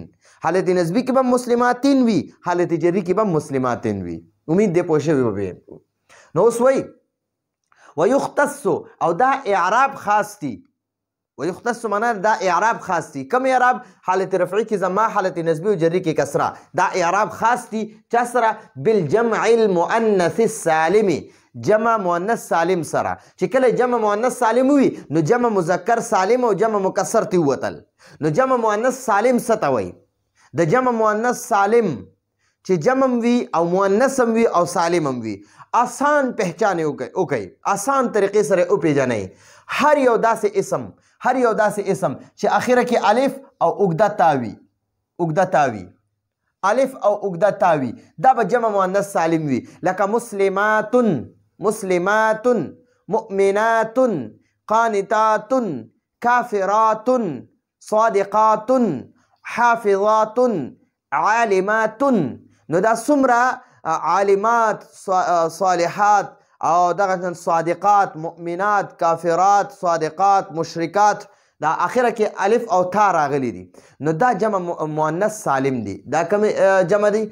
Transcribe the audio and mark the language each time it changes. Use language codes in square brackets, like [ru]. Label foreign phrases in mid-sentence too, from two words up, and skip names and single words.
[ps] حالت نسبی کې به مسلماتن وي، حالت جری کې به مسلماتن وي. امید دې پوه شوي به. نو اوس وایي ویختص، او دا اعراب خاص دي. ویختص معنا دا اعراب خاص دي. کم اعراب؟ حالت رفعی کې ضمه، حالت نسبی او جری کې کسره. دا اعراب خاص دي چا سره؟ [ar] بالجمع المؤنث السالم، [ps] جمع مؤنث سالم سره. چې کله جمع مؤنث سالم وي نو جمع مذکر سالم او جمع مکسر تی وتل. نو جمع مؤنث سالم څه ته وایي؟ د جمع مؤنث سالم چې جمع وي او مؤنث هم وي او سالم هم وي، آسان پہچان وکړئ، آسان طریقې سره وپېژنئ. هر یو داسې اسم چې اخره کې الف او اوږده تا وي، الف او اوږده تا وي، دا به جمع مؤنث سالم وي. لکه مسلمات، مؤمنات، قانتات، کافرات، صادقات، حافظات، عالمات. نو دا څومره عالمات، صالحات او دغه صادقات، مؤمنات، کافرات، صادقات، مشرکات، دا اخره کې الف او تا راغلی دي. نو دا جمع مؤنث سالم دي. دا کوم جمع دي؟